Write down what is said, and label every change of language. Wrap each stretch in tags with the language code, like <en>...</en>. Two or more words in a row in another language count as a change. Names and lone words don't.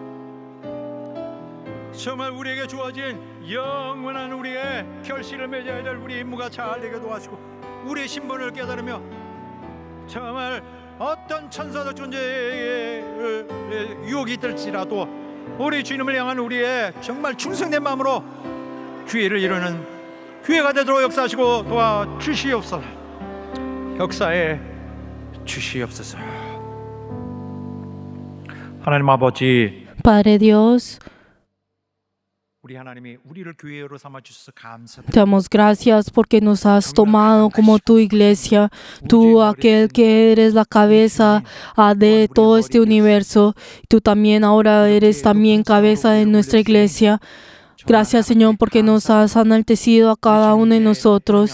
<ko>정말 우리에게 주어진 영원한 우리의 결실을 맺어야 될 우리 임무가 잘 되게 도와주시고 우리의 신분을 깨달으며 정말 어떤 천사적 존재의 유혹이 있을지라도 우리 주님을 향한 우리의 정말 충성된 마음으로 교회를 이루는 교회가 되도록 역사하시고 도와주시옵소서. 역사해 주시옵소서. 하나님 아버지,</ko> <es>Padre Dios,</es> <ko>우리 하나님이 우리를 교회로 삼아 주셔서 감사드립니다.</ko> <es>te damos gracias porque nos has tomado como tu iglesia, tú aquel que eres la cabeza de todo este universo. Tú también ahora eres también cabeza de nuestra iglesia. Gracias, Señor, porque nos has enaltecido a cada uno de nosotros.</es>